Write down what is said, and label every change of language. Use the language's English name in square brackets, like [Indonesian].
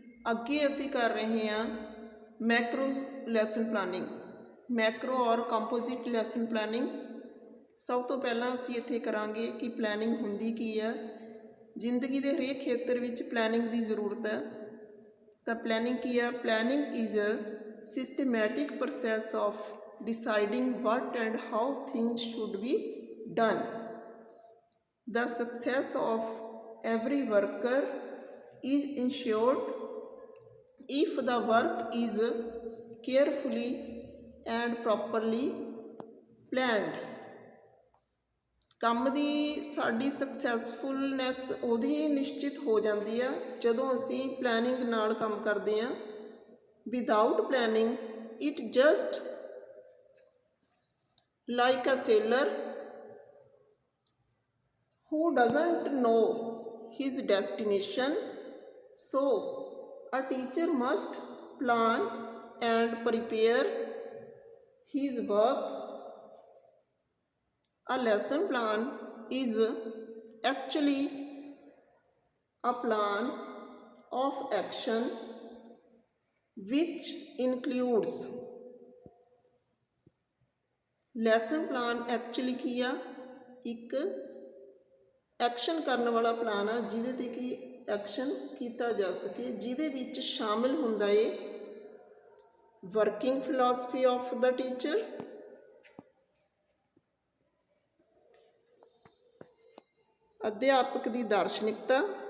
[Punjabi] ਅੱਗੇ ਅਸੀਂ ਕਰ ਰਹੇ ਹਾਂ ਮੈਕਰੋ ਲੈਸਨ ਪਲਾਨਿੰਗ, ਮੈਕਰੋ ਔਰ ਕੰਪੋਜ਼ਿਟ ਲੈਸਨ ਪਲਾਨਿੰਗ। ਸਭ ਤੋਂ ਪਹਿਲਾਂ ਅਸੀਂ ਇੱਥੇ ਕਰਾਂਗੇ ਕਿ ਪਲੈਨਿੰਗ ਹੁੰਦੀ ਕੀ ਹੈ। ਜ਼ਿੰਦਗੀ ਦੇ ਹਰੇਕ ਖੇਤਰ ਵਿੱਚ ਪਲੈਨਿੰਗ ਦੀ ਜ਼ਰੂਰਤ ਹੈ। ਤਾਂ ਪਲੈਨਿੰਗ ਕੀ ਹੈ? [English] Planning is a systematic process of deciding what and how things should be done. The success of every worker is ensured if the work is carefully and properly planned. [Punjabi] ਕੰਮ ਦੀ ਸਾਡੀ ਸਕਸੈਸਫੁਲਨੈਸ ਉਹਦੀ ਨਿਸ਼ਚਿਤ ਹੋ ਜਾਂਦੀ ਆ ਜਦੋਂ ਅਸੀਂ ਪਲੈਨਿੰਗ ਨਾਲ ਕੰਮ ਕਰਦੇ ਹਾਂ। [English] Without planning it just like a sailor who doesn't know his destination. So a teacher must plan and prepare his work. A lesson plan is actually a plan of action which includes [Punjabi] lesson plan actually ਕੀ ਆ? ਇੱਕ action ਕਰਨ ਵਾਲਾ plan ਆ ਜਿਹਦੇ 'ਤੇ ਕਿ action ਕੀਤਾ ਜਾ ਸਕੇ, ਜਿਹਦੇ ਵਿੱਚ ਸ਼ਾਮਿਲ ਹੁੰਦਾ ਏ [English] working philosophy of the teacher, [Punjabi] ਅਧਿਆਪਕ ਦੀ ਦਾਰਸ਼ਨਿਕਤਾ।